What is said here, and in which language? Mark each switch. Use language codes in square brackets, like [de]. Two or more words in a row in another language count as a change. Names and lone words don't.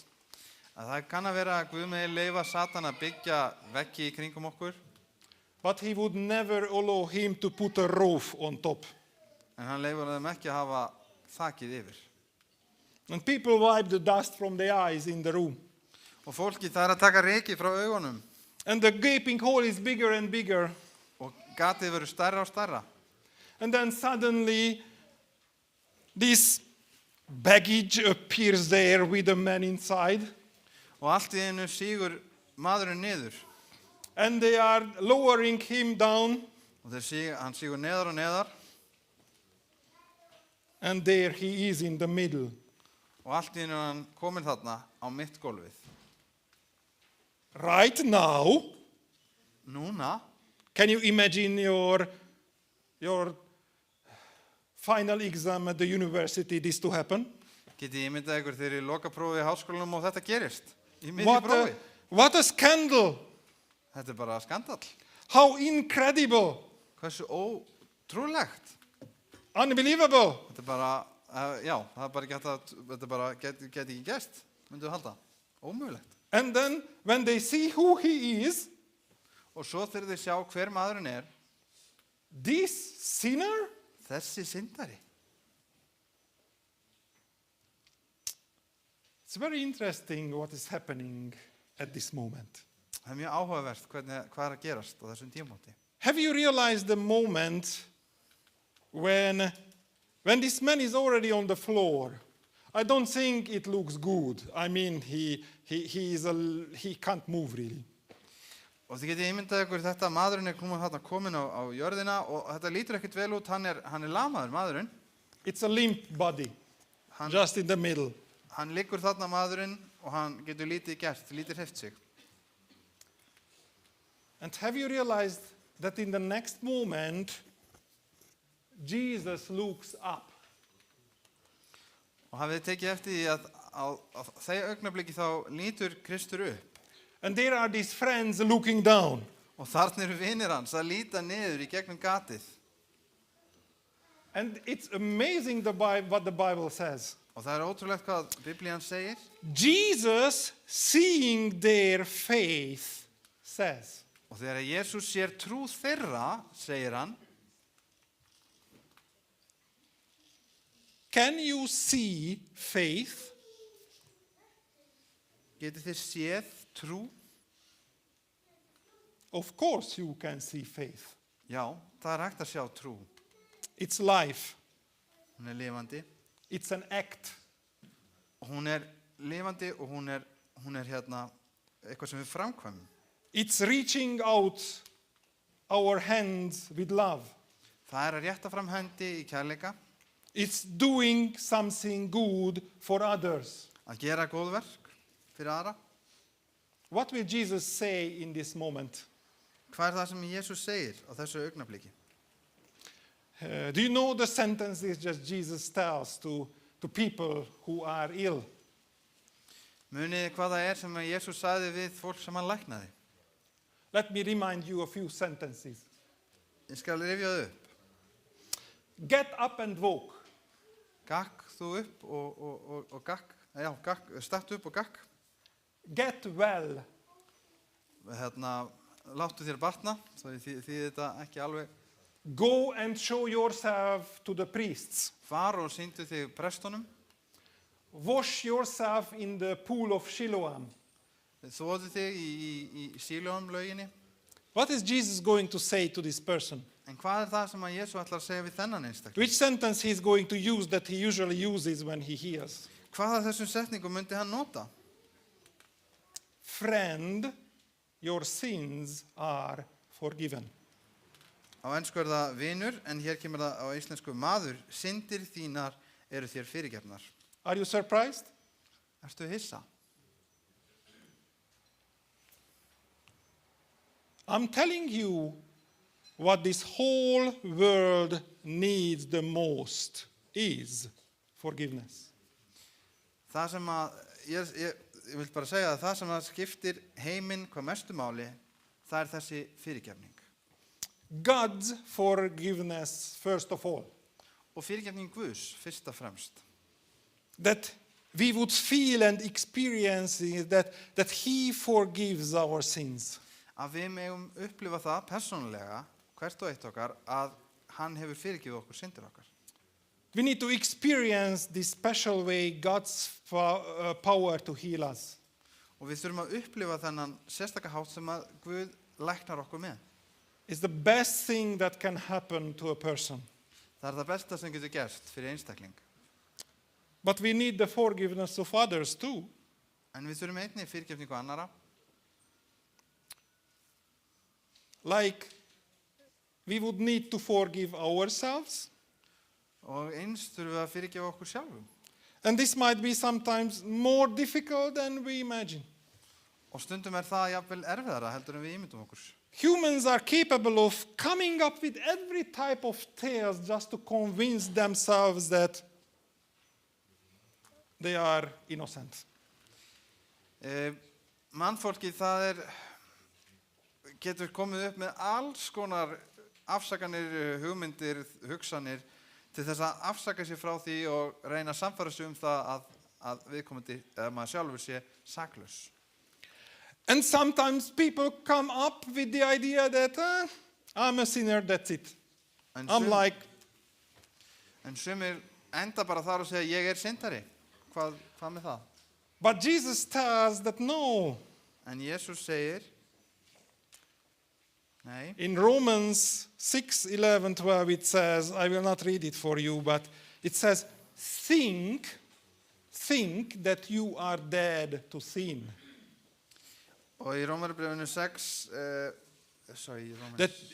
[is] að það kann að vera að Guð megi leyfa Satan að byggja veggi í kringum okkur, [en] But he would never allow him to put a roof on top. [is] en hann leifur þeim ekki að hafa þakið yfir. [en] And people wipe the dust from their eyes in the room. [is] Og fólki það er að taka reki frá augunum [en] And the gaping hole is bigger and bigger. [is] og gatið verður stærra og stærra. [en] And then suddenly, this baggage appears there with a man inside. [is] Og allt í einu sígur maðurinn niður [en] and they are lowering him down, [is] og hann sígur neðar og neðar [en] and there he is in the middle. [is] og allt í einu er hann kominn þarna á mitt gólfið. [en] Right now, [is] Núna, [en] can you imagine your final exam at the university, this to happen? [is] getið ímyndað ykkur þegar í lokaprófi í háskólanum og þetta gerist í miðju [en] What [is] prófi. [en] what a scandal! [is] Þetta er bara skandall. [en] How incredible! [is] Hversu ótrúlegt. [en] Unbelievable! [is] Þetta er bara, já, það er bara ekki hægt að, þetta bara geti ekki gerst, myndu halda. Ómögulegt. [en] And then when they see who he is, [is] Og svo þegar þið sjá hver maðurinn er, [en] this sinner, [is] þessi syndari. [en] it's very interesting what is happening at this moment. [is] Það er mjög áhugavert hvað er að gerast á þessum tímamóti. [en] Have you realized the moment when this man is already on the floor? I don't think it looks good. I mean, he can't move really. [is] Og þið getið ímyndað ykkur þetta, maðurinn er komin á jörðina og þetta lítur ekkert vel út, hann er lamaður, maðurinn. [en] It's a limp body, [is] Hann, [en] just in the middle. [is] hann liggur þarna maðurinn og hann getur lítið gert, lítið hreyft sig. [en] And have you realized that in the next moment, Jesus looks up? [is] Og hafið þið tekið eftir því að á þegar augnabliki þá lítur Kristur upp. [en] And there are these friends looking down. [is] Og þarna eru vinir hans að líta niður í gegnum gatið. [en] And it's amazing what the Bible says. [is] Og það er ótrúlegt hvað Biblían segir. [en] Jesus, seeing their faith, says, [is] Og þegar Jesús sér trú þeirra, segir hann, [en] can you see faith? [is] getið þið séð trú? [en] Of course you can see faith. [is] Já, það er hægt að sjá trú. [en] It's life. [is] Hún er lifandi. [en] It's an act. [is] Hún er lifandi og hún er hérna eitthvað sem við framkvæmum. [en] It's reaching out our hands with love. [is] Það er að rétta fram hendi í kærleika, [en] It's doing something good for others. [is] að gera góðverk fyrir aðra. [en] What will Jesus say in this moment? [is] Hvað er það sem Jesús segir á þessu augnabliki? [en] Do you know the sentences that Jesus tells to people who are ill? [is] Munið þið hvað það er sem Jesús sagði við fólk sem hann læknaði? [en] Let me remind you a few sentences. [is] Ég skal rifja þau upp. [en] Get up and walk. [is] Gakk þú upp og gakk. Já, gakk, stattu upp og gakk. [en] Get well. [is] Hérna, láttu þér batna, svo þið þetta ekki alveg. [en] Go and show yourself to the priests. [is] Far og sýndu þig prestunum. [en] Wash yourself in the pool of Siloam. [is] Þvoðu þig í Sílóam lauginni. [en] What is Jesus going to say to this person? [is] En hvað er það sem að Jesús ætlar að segja við þennan einstakling? [en] Which sentence he is going to use that he usually uses when he hears? [is] Hvað af þessum setningum myndi hann nota? [en] Friend, your sins are forgiven. [is] Á ensku er það vinur, en hér kemur það á íslensku maður. Syndir þínar eru þér fyrirgefnar. [en] Are you surprised? [is] Ertu hissa? [en] I'm telling you what this whole world needs the most is forgiveness. [is] Það sem að, ég vil bara segja að það sem að skiptir heiminn hvað mestu máli, það er þessi fyrirgefning. [en] God's forgiveness first of all. [is] Og fyrirgefning Guðs, fyrst og fremst. [en] That we would feel and experience that he forgives our sins. [is] Að við megum upplifa það persónulega, hvert og eitt okkar, að hann hefur fyrirgefið okkur syndir okkar. [en] We need to experience this special way God's power to heal us. [is] Og við þurfum að upplifa þennan sérstaka hátt sem að Guð læknar okkur með. [en] It's the best thing that can happen to a person. [is] Það er það besta sem getur gerst fyrir einstakling. [en] But we need the forgiveness of others too. [is] En við þurfum einnig fyrirgefningu annara. [en] like we would need to forgive ourselves. [is] Og eins þurfum við að fyrirgefa okkur sjálfum. [en] And this might be sometimes more difficult than we imagine. [is] Og stundum það jafnvel erfiðara heldur en við ímyndum okkur. [en] Humans are capable of coming up with every type of tales just to convince themselves that they are innocent. [is] Mannfólkið getur komið upp með alls konar afsakanir, hugmyndir, hugsanir til þess að afsaka sig frá því og reyna að sannfæra sig það að viðkomandi eða maður sjálfur sé saklaus. [en] And sometimes people come up with the idea that I'm a sinner, that's it. I'm like... [is] En sumir enda bara þar og segja ég syndari. Hvað með það? [en] But Jesus tells that no. [is] En Jesus segir nei. [en] In Romans 6:11-12 it says, I will not read it for you, but it says, think that you are dead to sin. [is] Og í Rómarbréfinu 6, [en] That